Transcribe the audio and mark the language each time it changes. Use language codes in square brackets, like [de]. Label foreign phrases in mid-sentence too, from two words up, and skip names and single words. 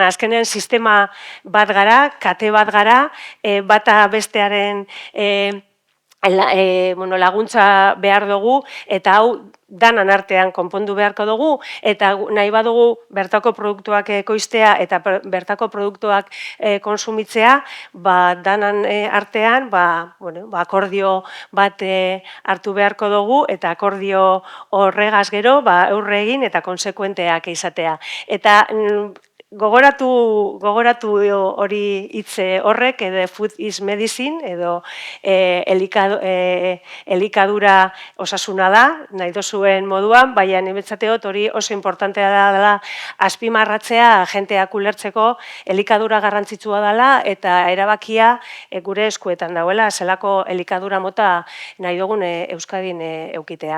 [eu] Azkenean sistema bat gara, kate bat gara, bata bestearen laguntza behar dugu, eta hau danan artean konpondu beharko dugu, eta nahi badugu bertako produktuak ekoiztea eta bertako produktuak konsumitzea, danan artean akordio bat hartu beharko dugu, eta akordio horregaz gero aurre egin eta konsekuenteak izatea. Eta gogoratu hori hitze horrek, edo [en] food is medicine, [eu] edo elikadura osasuna da, nahi dozuen moduan, baina nimetzateot hori oso importantea dela azpimarratzea jenteak ulertzeko elikadura garrantzitsua dela eta erabakia gure eskuetan dauela, zelako elikadura mota nahi dugun Euskadin eukitea.